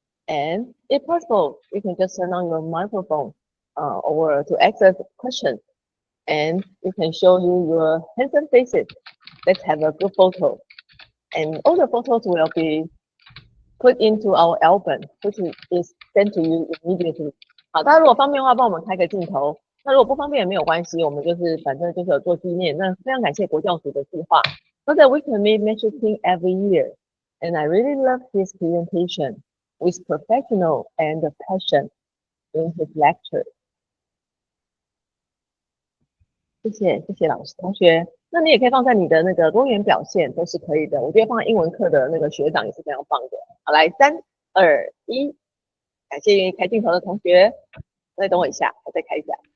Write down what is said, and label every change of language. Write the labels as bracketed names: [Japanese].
[English] And if possible, you can just turn on your microphone or to access question, and you can show you your handsome faces. Let's have a good photo. And all the photos will be put into our album, which is sent to you immediately. [Chinese] 好，大家如果方便的话，帮我们开个镜头。那如果不方便也没有关系，我们就是反正就是有做纪念。那非常感谢国教署的计划， [English] so that we can meet Mr. King every year. And I really love his presentation with professional and passion in his lecture. [Chinese] 谢谢老师同学。那你也可以放在你的那个多元表现都是可以的。我觉得放在英文课的那个学长也是非常棒的。好，来3、2、1，感谢愿意开镜头的同学。再等我一下，我再开一下。